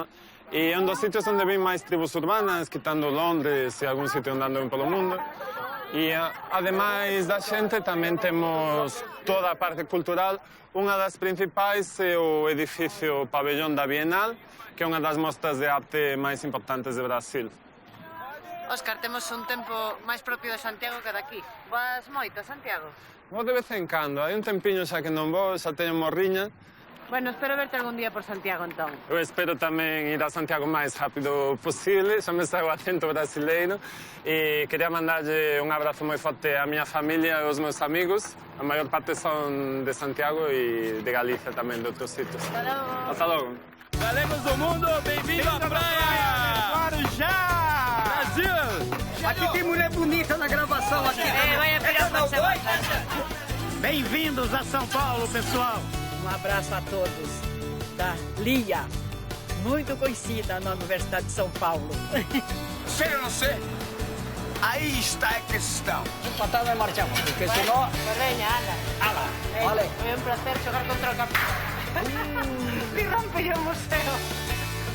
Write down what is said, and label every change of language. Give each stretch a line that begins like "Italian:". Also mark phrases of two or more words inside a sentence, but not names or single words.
Portuguese: E é um dos sítios onde vem mais tribos urbanas, quitando Londres e algum sítio andando pelo mundo. E, ademais da gente, também temos toda a parte cultural. Uma das principais é o edifício Pavilhão da Bienal, que é uma das mostras de arte mais importantes do Brasil.
Galician: Óscar, temos un tempo máis propio de Santiago que daqui. Vas moito a Santiago? Vou de vez em quando, hai un tempiño xa que non vou, xa teño morriña. Bueno, espero verte algún día por Santiago, entón. Eu espero tamén ir a Santiago o máis rápido posible, xa me saio o acento brasileiro e quería mandarlle un abrazo moi forte á miña familia e aos meus amigos. A maior parte son de Santiago e de Galicia tamén, de outros sitios. Hasta logo.
Portuguese: Galegos do mundo, bem-vindo à praia! Guarujá! Brasil! Aqui tem mulher bonita na gravação aqui. Vai a pegar uma semana. Bem-vindos a São Paulo, pessoal. Um abraço a todos da Lia, muito conhecida na Universidade de São Paulo. Sei ou não sei? Aí está a questão. Patada de marchamos, porque senão...
Galician: Veña, anda. Vale. Foi un placer xogar contra o campeón.
Spanish: Y rompe el museo.